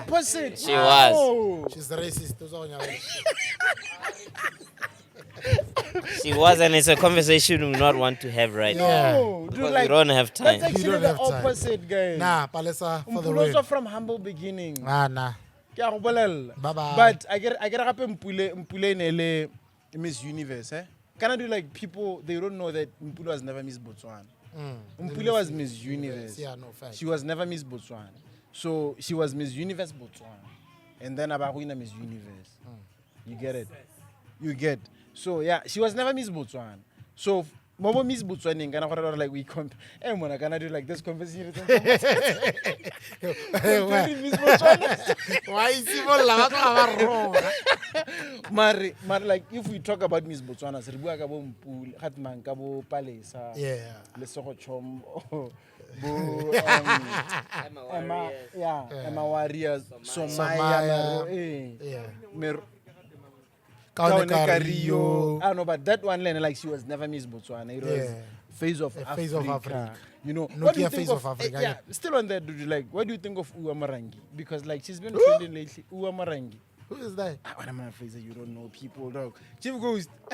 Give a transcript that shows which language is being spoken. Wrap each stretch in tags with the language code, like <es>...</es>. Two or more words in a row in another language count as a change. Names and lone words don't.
<en>opposite. She was. No. She's racist. Those are on your way. She was, and it's a conversation we do not want to have right now. Yeah. No, dude, Because like, we don't have time. That's You actually don't the have time. opposite, guys. Nah, Palisa for the Mpule win. was from humble beginning. Nah.</en> <tn>Ke a go bolelela.</tn> <en>Bye-bye. But I get gape Mpule ne le Miss Universe, eh? Can I do like people they don't know that Mpule was never Miss Botswana. Mpule was Miss Universe. Yeah, no fact. She was never Miss Botswana. So she was Miss Universe Botswana. And then Abaruina Miss Universe. You get it? You get. So yeah, she was never Miss Botswana. So Mobo Miss Botswana can like we comp can I do like this conversation? Miss Botswana. Why is he wrong?</en> <tn>Mare</tn> <en>like if we talk about</en> <tn>Miss Botswana, se re bua ka bo Mpule, Hatman ka bo Palesa.</tn> <en>Yeah. Le Sogo Chom. Bo Emma Warriors, Somaya, Yeah. Kaone Kaone Kario. I know, but that one like she was never Miss Botswana. It was Yeah. Face of A Africa. Face of Africa. You know, Nokia what do you Face think of Africa, yeah, yeah. still on that, dude. Like, what do you think of Uwa Marangi? Because like she's been trending lately. Uwa Marangi. Who is that? What am I phrase that you don't know people, dog? Chief Ghost.</en>